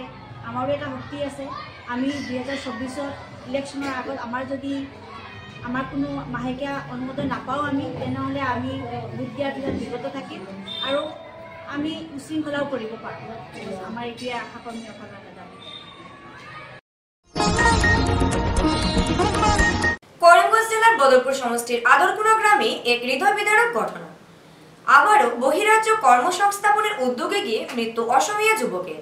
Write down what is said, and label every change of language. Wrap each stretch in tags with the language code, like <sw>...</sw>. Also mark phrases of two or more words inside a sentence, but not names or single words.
<as>আমাৰো এটা শক্তি আছে। আমি 2024-ৰ ইলেকশ্যনৰ আগত আমাৰ যদি আমাৰ কোনো মাহেকীয়া অনুমোদন নাপাওঁ আমি, তেনেহ'লে আমি ভোট দিয়াৰ পিছত বিৰত থাকিম আৰু আমি উশৃংখলাও কৰিব পাৰোঁ। আমাৰ এতিয়া আশাকৰ্মীসকলৰ দাবী।</as> <bn>করিমগঞ্জ জেলার বদরপুর সমষ্টির আদরকুনা গ্রামে এক হৃদয় বিদারক ঘটনা। আবারও বহিরাজ্য কর্মসংস্থাপনের উদ্যোগে গিয়ে মৃত্যু অসমীয়া যুবকের।</bn>